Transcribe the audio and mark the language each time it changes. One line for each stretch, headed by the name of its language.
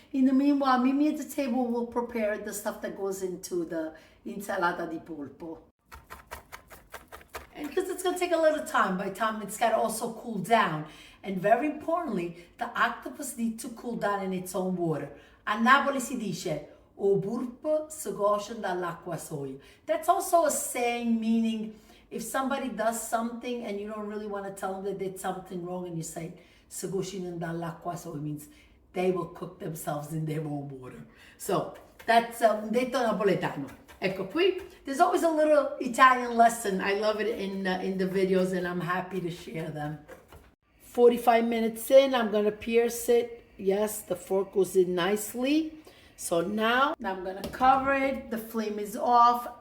English: In the meanwhile, Mimi at the table will prepare the stuff that goes into the insalata di polpo. And because it's going to take a little time, by the time it's got to also cool down. And very importantly, the octopus needs to cool down in its own water.
Italian: A Napoli si dice, o burpo si cuoce dall'acqua soia.
English: That's also a saying meaning, if somebody does something and you don't really want to tell them they did something wrong, and you say,
Italian: si cucinano dall'acqua soia,
English: it means they will cook themselves in their own water. So that's
Italian: un detto napoletano. Ecco qui.
English: There's always a little Italian lesson. I love it in the videos, and I'm happy to share them. 45 minutes in, I'm going to pierce it. Yes, the fork goes in nicely. So now I'm gonna cover it. The flame is off.